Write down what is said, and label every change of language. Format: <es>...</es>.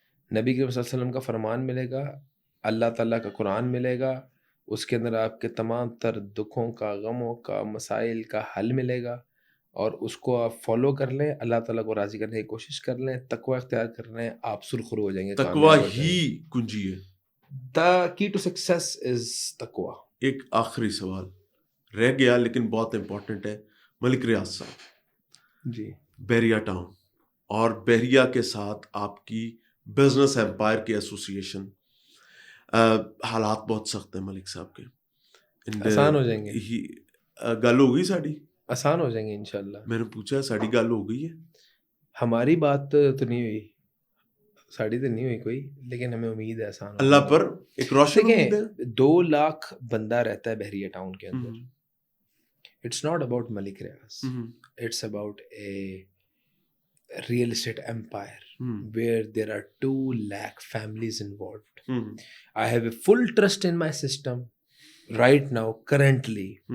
<ur>نبی کریم صلی اللہ علیہ وسلم کا فرمان ملے گا, اللہ تعالیٰ کا قرآن ملے گا, اس کے اندر آپ کے تمام تر دکھوں کا, غموں کا, مسائل کا حل ملے گا, اور اس کو آپ فالو کر لیں, اللہ تعالیٰ کو راضی کرنے کی کوشش کر لیں, تقوی اختیار کر لیں, آپ سرخرو ہو جائیں گے. تقوی ہی کنجی ہے.</ur> <en>The key to success is تقوی.</en> <ur>ایک آخری سوال رہ گیا لیکن بہت امپورٹنٹ ہے. ملک ریاض صاحب جی, بحریہ ٹاؤن اور بحریہ کے ساتھ آپ کی بزنس ایمپائر کی ایسوسیشن, حالات بہت سخت ہیں ملک صاحب کے. آسان ہو جائیں گے,</ur> <pa>گل ہو گئی ساڑی,</pa> <ur>آسان ہو جائیں گے انشاءاللہ. میں نے پوچھا</ur> <pa>ساڑی گل ہو گئی</pa> <ur>ہے؟ ہماری بات تو نہیں ہوئی, ساڑی تو نہیں ہوئی کوئی, لیکن ہمیں امید ہے آسان. اللہ پر ایک روشن امید ہے. 2 لاکھ بندہ رہتا ہے بحریہ ٹاؤن کے اندر.</ur> <en>It's not about Malik Riaz, it's about a real estate empire where there are 2 lakh families involved. I have a full trust in my system right now currently.</en>